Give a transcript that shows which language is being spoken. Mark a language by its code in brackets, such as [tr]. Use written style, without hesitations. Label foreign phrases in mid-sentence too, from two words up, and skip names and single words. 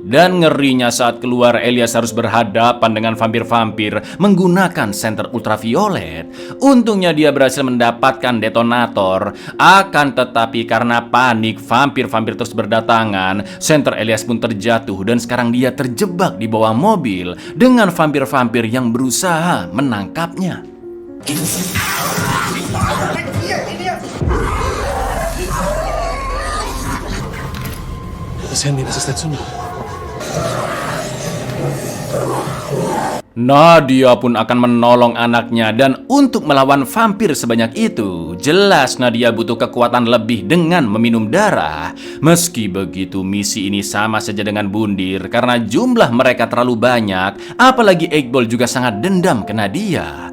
[id] Dan ngerinya saat keluar, Elias harus berhadapan dengan vampir-vampir menggunakan senter ultraviolet. Untungnya dia berhasil mendapatkan detonator. Akan tetapi karena panik vampir-vampir terus berdatangan, senter Elias pun terjatuh dan sekarang dia terjebak di bawah mobil dengan vampir-vampir yang berusaha menangkapnya. [de] Das Handy, das ist der Zünder. [id] Nadia pun akan menolong anaknya, dan untuk melawan vampir sebanyak itu, jelas Nadia butuh kekuatan lebih dengan meminum darah. Meski begitu, misi ini sama saja dengan bundir karena jumlah mereka terlalu banyak, apalagi Eggball juga sangat dendam ke Nadia.